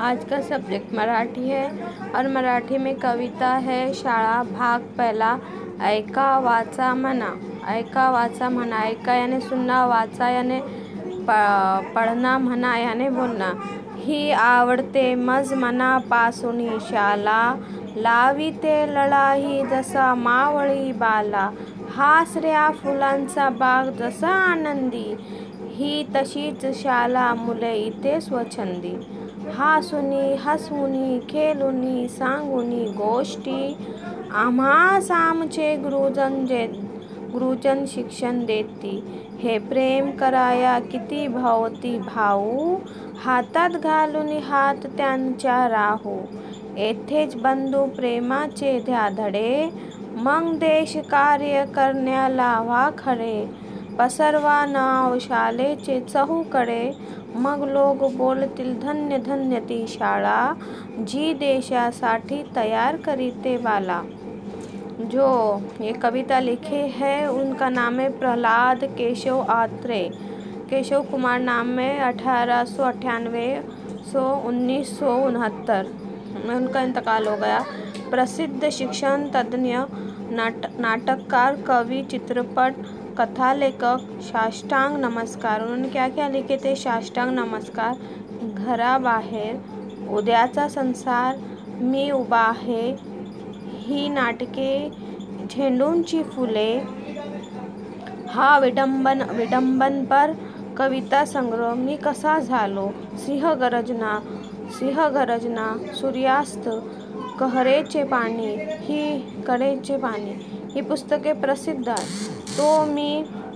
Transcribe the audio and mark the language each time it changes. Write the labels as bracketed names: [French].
[Hindi] आज का सब्जेक्ट मराठी है और मराठी में कविता है शाळा भाग पहला। [Marathi] ऐका वाचा म्हणा। ऐका वाचा म्हणा। [Hindi] ऐका याने सुनना, वाचा याने पढ़ना, म्हणा याने बोलना। [Marathi] ही आवडते मज मनापासून शाला, लाविते लळाही जसा मावळी बाला। हासऱ्या फुलांचा बाग जसा आनंदी, ही तशीच शाला मुले इथे स्वच्छंदी। हासुनी हसवुनी खेळुनी सांगुनी गोष्टी, आम्हास आमचे गुरुजन शिक्षण देती। हे प्रेम कराया किती भवती भाऊ, हातात घालून हात त्यांच्या राहू। येथेच बंधू प्रेमाचे द्या धडे, मग देश कार्य करण्याला व्हा खरे। पसरवा नाव शाळेचे चहूकडे, मग लोक बोलतील धन्य धन्य ती शाळा, जी देशासाठी तैयार करीते बाला। [Hindi] जो ये कविता लिखे है उनका नाम है प्रहलाद केशव आत्रे। केशव कुमार नाम है। 1898 1969 में उनका इंतकाल हो गया। प्रसिद्ध शिक्षण तज्ञ, नाटककार, कवि, चित्रपट, कथा लेखक। साष्टांग नमस्कार, उन्होंने क्या क्या लिखे थे? [Marathi] साष्टांग नमस्कार, घराबाहेर, उद्याचा संसार, मी उभा आहे, ही नाटके, झेंडूंची फुले, हा विडंबनपर, कविता संग्रह, मी कसा झालो, सिंहगर्जना, सूर्यास्त, कऱ्हेचे पाणी, ही पुस्तके प्रसिद्ध आहेत।